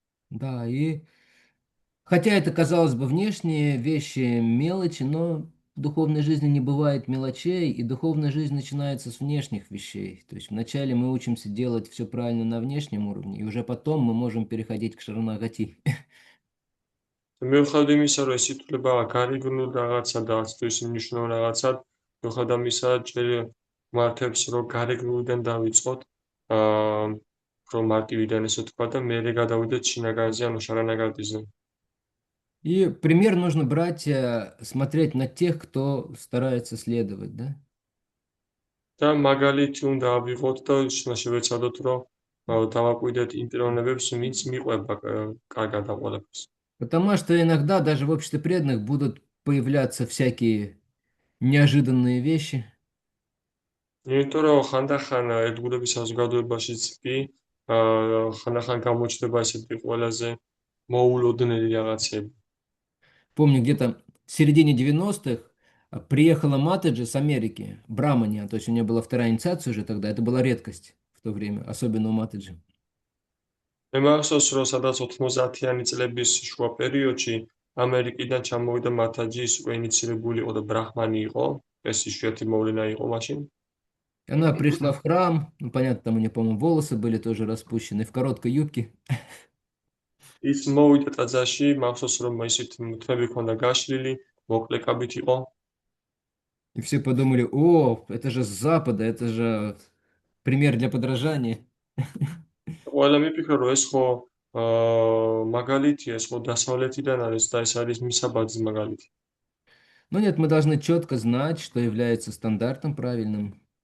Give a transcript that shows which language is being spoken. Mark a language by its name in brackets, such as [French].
[Russian] Да, и хотя это, казалось бы, внешние вещи, мелочи, но в духовной жизни не бывает мелочей, и духовная жизнь начинается с внешних вещей. То есть вначале мы учимся делать все правильно на внешнем уровне, и уже потом мы можем переходить к шаранагати. [Georgian] მიუხედავად იმისა, რომ ეს ითვლება გარეგნულ რაღაცა და არც თუ ისე მნიშვნელოვან რაღაცად, მიუხედავად ამისა, ჯერ მართებს, რომ გარეგნულიდან დავიწყოთ, რომ მარტივიდან ესე თქვა და მერე გადავიდეთ შინაგანზე, ანუ შარანაგატიზე. [Russian] И пример нужно брать, смотреть на тех, кто старается следовать, да? [Georgian] და მაგალითი უნდა ავიღოთ და შევეცადოთ, რომ დავაკვირდეთ იმ პიროვნებებს, ვინც მიყვება კარგად ამ ყველაფერს. [Russian] Потому что иногда даже в обществе преданных будут появляться всякие неожиданные вещи. [Georgian] იმიტომ რომ ხანდახან ერთგულების საზოგადოებაშიც კი ხანდახან გამოჩნდება ესეთი ყველაზე მოულოდნელი რაღაცები. [Russian] Помню, где-то в середине 90-х приехала Матаджи с Америки, Брамания, то есть у нее была вторая инициация уже тогда, это была редкость в то время, особенно у Матаджи. [Georgian] მე მახსოვს, რომ სადაც 90-იანი წლების შუა პერიოდში ამერიკიდან ჩამოვიდა მათაჯი, ის უკვე ინიცირებული იყო და ბრაჰმანი იყო, ეს იშვიათი მოვლენა იყო მაშინ. [Russian] Она пришла в храм, ну, понятно, там у нее, по-моему, волосы были тоже распущены, в короткой юбке. [Georgian] ის მოვიდა ტაძარში, მახსოვს რომ ისეთ თმები ქონდა გაშლილი, მოკლე კაბით იყო. [Russian] И все подумали, о, это же с Запада, это же пример для подражания. [Georgian] ყველა მიფიქრა რომ ეს ხო მაგალითია, ეს ხო დასავლეთიდან არის და ეს არის მისაბაძის მაგალითი. [Russian] Но нет, мы должны четко знать, что является стандартом правильным.